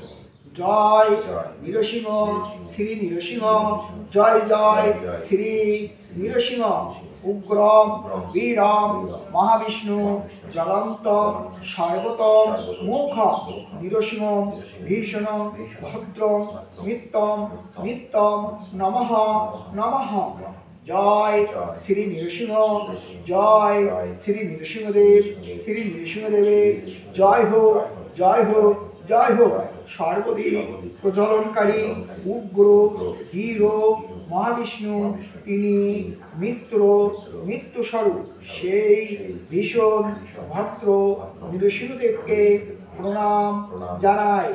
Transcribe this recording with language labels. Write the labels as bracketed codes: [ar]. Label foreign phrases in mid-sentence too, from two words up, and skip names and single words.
[bn] জয় নৃসিংহ শ্রী নৃসিংহ, জয় জয় শ্রী নৃসিংহ। [sa] উগ্রম বীরম মহাবিষ্ণু জ্বলন্ত সর্বতম মুখ নৃসিংহ ভীষণ ভদ্রম নিত্যম নিত্যম নমঃ নমঃ। [bn] জয় শ্রী নৃসিংহ, জয় শ্রী নৃসিংহদেব, শ্রী নৃসিংহদেবের জয় হোক, জয় হোক, জয় হোক। সর্বদিক প্রজ্বলনকারী উগ্র বীর মহাবিষ্ণু, তিনি মৃত্যুস্বরূপ সেই ভীষণ ভদ্র নৃসিংহদেবকে প্রণাম জানাই।